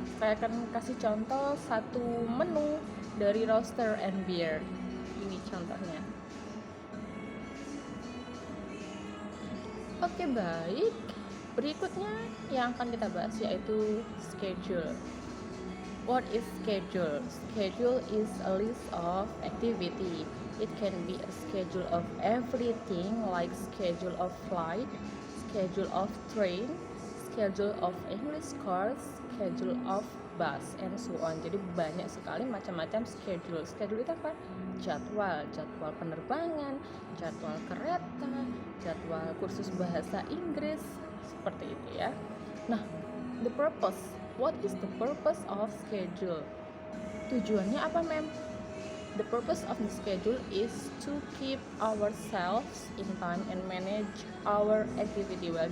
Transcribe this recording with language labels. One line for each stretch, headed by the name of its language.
Indonesian: Saya akan kasih contoh satu menu dari Roaster and Beer. Ini contohnya. Oke, baik. Berikutnya yang akan kita bahas yaitu schedule.
English: What is schedule? Schedule is a list of activity. It can be a schedule of everything like schedule of flight, schedule of train, schedule of English course, schedule of bus, and so on.
Indonesian: Jadi banyak sekali macam-macam schedule. Schedule itu apa? Jadwal penerbangan, jadwal kereta, jadwal kursus bahasa Inggris, seperti itu ya.
English: Nah, the purpose. What is the purpose of schedule?
Indonesian: Tujuannya apa, mem?
English: The purpose of the schedule is to keep ourselves in time and manage our activity well.